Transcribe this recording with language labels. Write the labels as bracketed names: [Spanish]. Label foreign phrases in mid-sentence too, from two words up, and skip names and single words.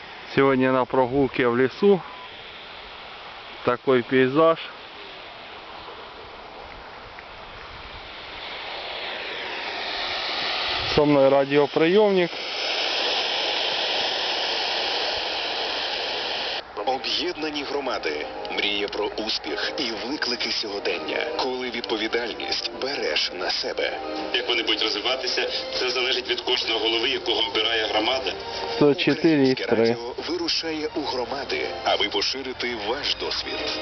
[Russian] Сегодня на прогулке в лесу. Такой пейзаж. Со мной радиоприемник. [Ukrainian] Об'єднані громади. Мріє про успіх і виклики сьогодення, коли відповідальність береш на себе. Як вони будуть розвиватися, це залежить від кожного голови, якого обирає громада. 104,3 радіо вирушає у громади, аби поширити ваш досвід.